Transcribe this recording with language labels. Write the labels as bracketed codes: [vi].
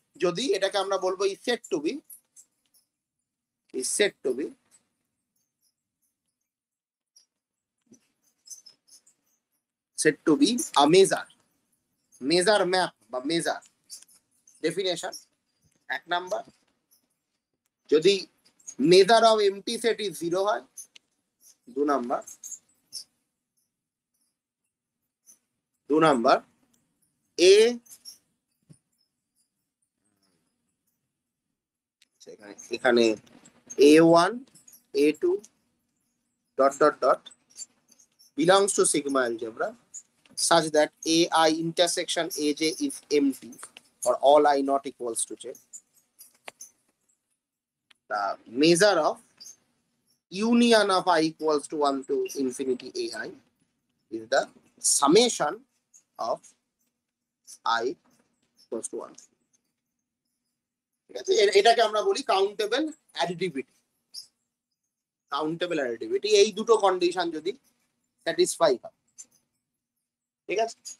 [bn] যদি এটাকে আমরা বলবো [en] is set to be, is set to be said to be a measure, measure map বা measure definition [bn] এক নাম্বার। [en] যদি measure of empty set is 0 হয়, [bn] 2 নাম্বার। 2 নাম্বার এ, এখানে [en] A1 A2 dot dot dot belongs to sigma algebra such that AI intersection AJ is empty or all I not equals to J. The measure of union of I equals to 1 to infinity AI is the summation of I equals to 1. [bn] ঠিক আছে, এটাকে আমরা বলি countable additivity. Countable additivity এই দুটো condition যদি satisfy হয়, ঠিক আছে।